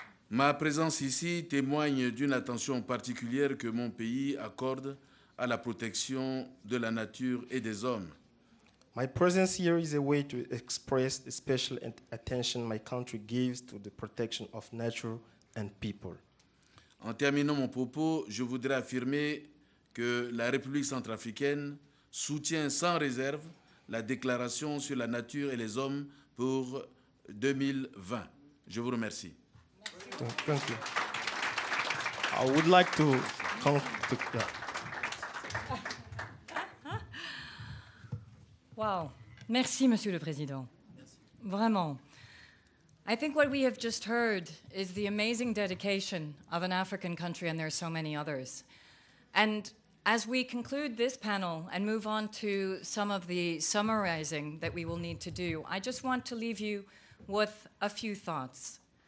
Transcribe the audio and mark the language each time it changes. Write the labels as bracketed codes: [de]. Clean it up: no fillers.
[fr] Ma présence ici témoigne d'une attention particulière que mon pays accorde à la protection de la nature et des hommes. [en] My presence here is a way to express the special attention my country gives to the protection of nature and people. [fr] En terminant mon propos, je voudrais affirmer que la République centrafricaine soutient sans réserve la déclaration sur la nature et les hommes pour 2020. Je vous remercie. [en] Thank you. I would like to come to Wow. [fr] Merci, Monsieur le Président. Vraiment. [en] I think what we have just heard is the amazing dedication of an African country, and there are so many others. And as we conclude this panel and move on to some of the summarizing that we will need to do, I just want to leave you with a few thoughts.